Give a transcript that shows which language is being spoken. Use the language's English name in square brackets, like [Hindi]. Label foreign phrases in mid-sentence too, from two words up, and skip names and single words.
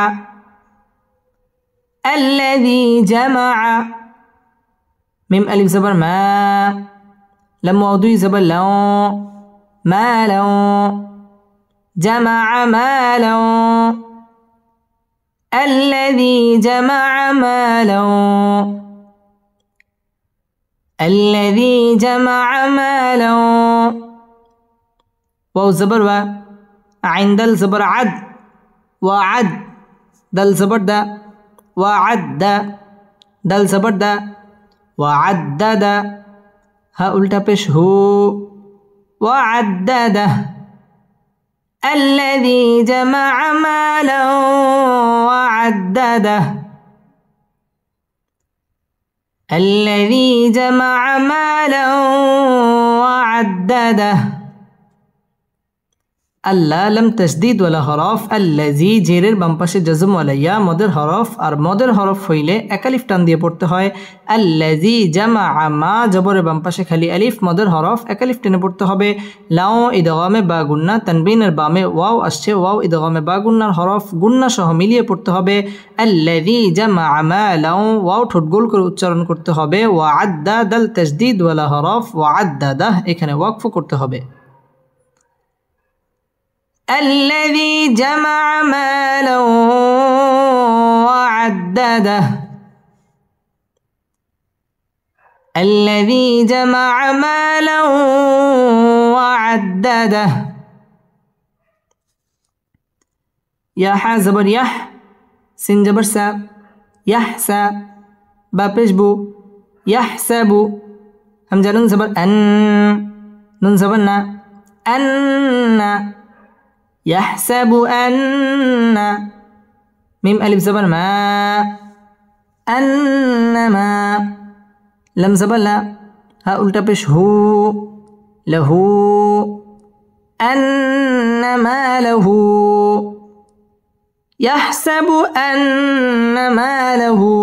[Arabic] الذي جمع، ميم ألف زبر ما، لام واو দুই زبر لاو، مالاو، جمع مالاو، الذي جمع مالاو, الذي جمع مالا. واو زبر و، عين دل زبر عد، وعد، دل زبر دا، وعد، دل زبر دا، وعدد، ها التا پیش هو، وعدده، الذي جمع مالا وعدده، الذي جمع مالا وعدده। [Bangla] আল্লাহ লাম তাসদীদ ওয়ালা হরফ, আল্লাযী জেরের বাম পাশে জজম ওয়ালা ইয়া, মদের হরফ, আর মদের হরফ হইলে এক আলিফ টান দিয়ে পড়তে হয়। [Arabic] الذي جمع, [Bangla] মা জবরের বাম পাশে খালি আলিফ, মদের হরফ এক আলিফ টেনে পড়তে হবে। লাও ইদগামে বা গুন্না, তানবিনের বামে ওয়াও আসছে, ওয়াও ইদগামে বা গুন্নার হরফ, গুন্না সহ মিলিয়ে পড়তে হবে। [Arabic] الذي جمع مالا, [Bangla] ওয়াও ঠোঁট গোল করে উচ্চারণ করতে হবে। ওয়া'আদ্দা, দাল তাসদীদ ওয়ালা হরফ, ওয়া'আদ্দাদাহ, এখানে ওয়াকফ করতে হবে। [Arabic] الذي جمع مالا وعدده، الذي جمع مالا وعدده. يا حا زبر يح، سين جبر سا، يحسا، با پیش بو، يحسب، همزة نون زبر أن، نون زبر نا، أن، يحسب أن، ميم ألف زبر ما، أنما، لم زبر لا، ها ألتا پیش هو، له، أنما له، يحسب أن ماله،